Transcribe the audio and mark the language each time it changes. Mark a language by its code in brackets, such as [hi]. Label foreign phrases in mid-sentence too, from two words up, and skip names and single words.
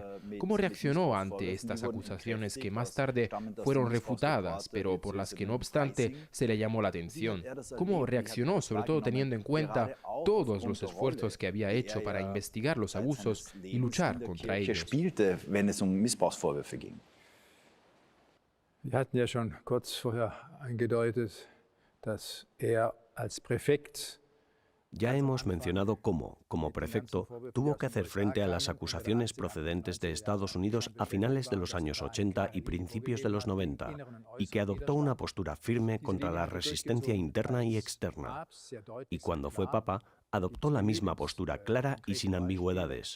[es] ¿Cómo reaccionó ante estas acusaciones que más tarde fueron refutadas, pero por las que no obstante se le llamó la atención? ¿Cómo reaccionó, sobre todo teniendo en cuenta todos los esfuerzos que había hecho para investigar los abusos y luchar contra ellos? [de] Wir hatten ja schon kurz vorher angedeutet, dass als Präfekt [es] Ya hemos mencionado cómo, como prefecto, tuvo que hacer frente a las acusaciones procedentes de Estados Unidos a finales de los años 80 y principios de los 90, y que adoptó una postura firme contra la resistencia interna y externa. Y cuando fue papa, adoptó la misma postura clara y sin ambigüedades.